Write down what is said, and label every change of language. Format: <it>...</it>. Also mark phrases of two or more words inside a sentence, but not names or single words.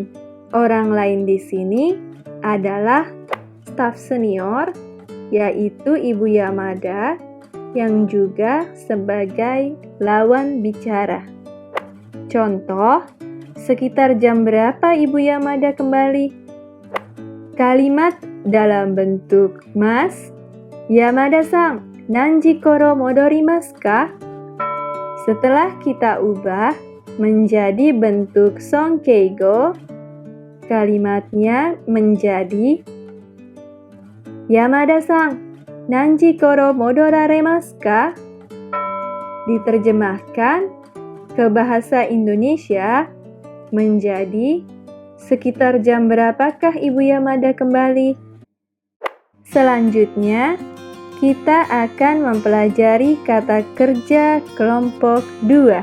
<id>Orang lain di sini adalah staf senior, yaitu Ibu Yamada yang juga sebagai lawan bicara. Contoh, sekitar jam berapa Ibu Yamada kembali? Kalimat dalam bentuk mas.</id> <ja>山田さん、何時頃戻りますか?</ja> <id>Setelah kita ubah menjadi bentuk sonkeigo, kalimatnya menjadi</id> <ja>山田さん、何時頃戻られますか?</ja> <id>Diterjemahkan ke bahasa Indonesia menjadi sekitar jam berapakah Ibu Yamada kembali? Selanjutnya, kita akan mempelajari kata kerja kelompok 2.</id>